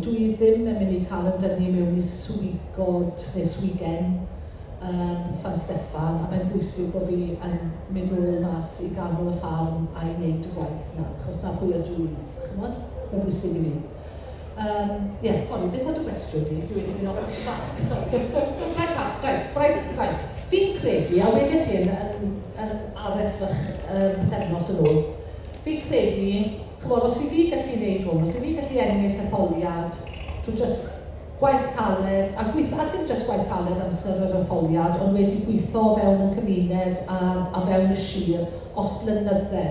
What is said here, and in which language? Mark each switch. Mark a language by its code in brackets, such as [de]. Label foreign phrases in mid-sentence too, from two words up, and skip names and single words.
[cy] Dwi ddim yn mynd i cael yn dynnu mewn i swigod neu swigen San Steffan, a mae'n bwysig bod fi yn mynd nôl mas i ganol y ffarm a i wneud y gwaith yna, achos na pwy ydw i. Chymod? Mae'n bwysig i fi. Sori, beth oedd y gwestiwn di? Fi wedi mynd [en] off the track, sorry. Right. [cy] Fi'n credu, a wedes i yn arethfach pethefnos yn ôl, fi'n credu, chymod, os i fi gallu gwneud hwn, os i fi gallu ennill etholiad, drwy jyst gwaith caled, a dim jyst gwaith caled amser yr etholiad, ond wedi gweithio fewn yn cymuned a fewn y sir os blynydde.